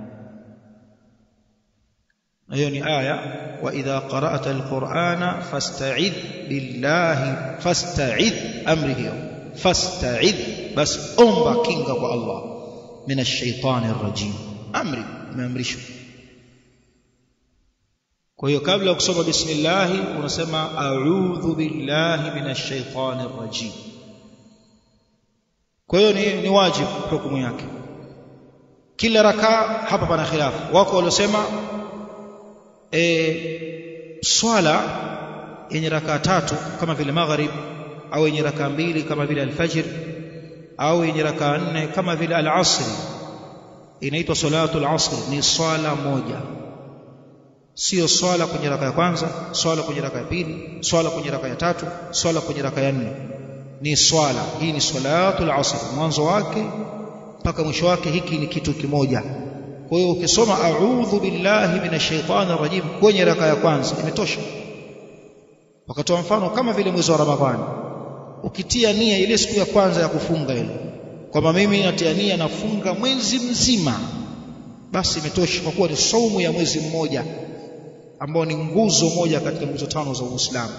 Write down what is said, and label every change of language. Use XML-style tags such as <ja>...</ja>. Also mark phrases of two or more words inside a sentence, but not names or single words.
<sw>Hiyo ni aya,</sw> <ar>وإذا قرأت القرآن فاستعذ بالله,</ar> <sw>fasta'idh, amri hiyo, fasta'idh, bas omba kinga kwa Allah</sw> <ar>من الشيطان الرجيم.</ar> <sw>Amri imeamrishwa. Kwa hiyo kabla ya kusoma bismillah unasema</sw> <ar>أعوذ بالله من الشيطان الرجيم.</ar> <sw>Kwa hiyo ni wajibu hukumu yake. Kila rakaa hapa pana khilafu. Wako waliosema swala yenye rakaa tatu kama vile maghrib, au yenye rakaa mbili kama vile alfajr, au yenye rakaa nne kama vile al-asr, inaitwa</sw> <ar>صلاة العصر,</ar> <sw>ni swala moja. Sio swala kwenye rakaa ya kwanza, swala kwenye rakaa ya pili, swala kwenye rakaa ya tatu, swala kwenye rakaa ya nne. Ni swala hii, ni</sw> <ar>صلاة العصر,</ar> <sw>mwanzo wake mpaka mwisho wake hiki ni kitu kimoja. Kwa hiyo ukisoma</sw> <ar>أعوذ بالله من الشيطان الرجيم</ar> <sw>kwenye rakaa ya kwanza imetosha. Wakatoa mfano kama vile mwezi wa Ramadhani, ukitia nia ile siku ya kwanza ya kufunga ile, kwamba mimi natia nia nafunga mwezi mzima, basi imetosha, kwa kuwa ni saumu ya mwezi mmoja ambao ni nguzo moja katika nguzo tano za Uislamu.</sw>